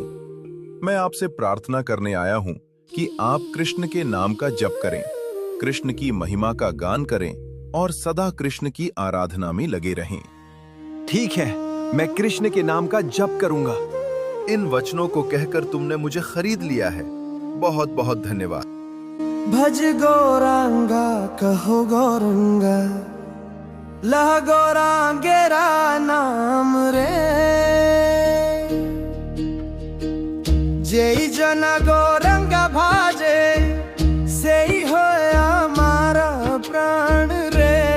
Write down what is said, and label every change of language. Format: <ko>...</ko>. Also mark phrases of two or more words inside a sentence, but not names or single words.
<hi>मैं आपसे प्रार्थना करने आया हूँ कि आप कृष्ण के नाम का जप करें, कृष्ण की महिमा का गान करें और सदा कृष्ण की आराधना में लगे रहें। ठीक है, मैं कृष्ण के नाम का जप करूंगा। इन वचनों को कहकर तुमने मुझे खरीद लिया है। बहुत बहुत धन्यवाद।</hi> <bn>ভজ গৌরাঙ্গ কহ গৌরাঙ্গ, লহ গৌরাঙ্গের নাম রে। জয় জনা গৌরাঙ্গ ভজে, সে হি হো হমারা প্রাণ রে।</bn>